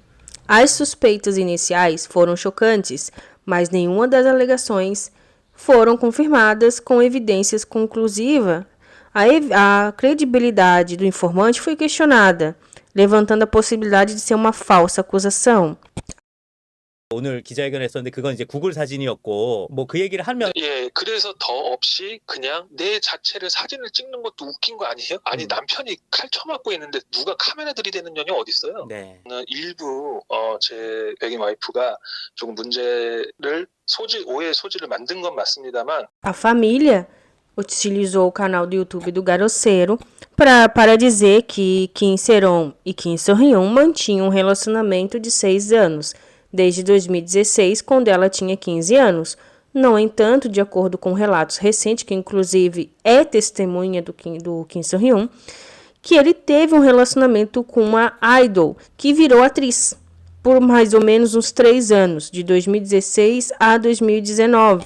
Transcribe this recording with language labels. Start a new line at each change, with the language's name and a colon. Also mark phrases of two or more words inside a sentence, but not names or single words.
Portuguese: As suspeitas iniciais foram chocantes, mas nenhuma das alegações foram confirmadas com evidências conclusivas. A credibilidade do informante foi questionada, levantando a possibilidade de ser uma falsa acusação.
Korean: 오늘 기자회견을 했었는데 그건 이제 구글 사진이었고 뭐 그 얘기를 하면 그래서 더 없이 그냥 내 자체를 사진을 찍는 것도 웃긴 거 아니에요? 아니 남편이 칼 쳐맞고 있는데 누가 카메라 들이대는 년이 어디 있어요? 네. 일부 제 백인 와이프가 조금 문제를 오해의 소지를 만든 건 맞습니다만
Portuguese: A família utilizou o canal do YouTube do Garoceiro para dizer que Kim Seron e Kim Soo-hyun mantinham um relacionamento de 6 anos, desde 2016, quando ela tinha 15 anos. No entanto, de acordo com relatos recentes, que inclusive é testemunha do Kim Soo-hyun, que ele teve um relacionamento com uma idol que virou atriz por mais ou menos uns 3 anos, de 2016 a 2019.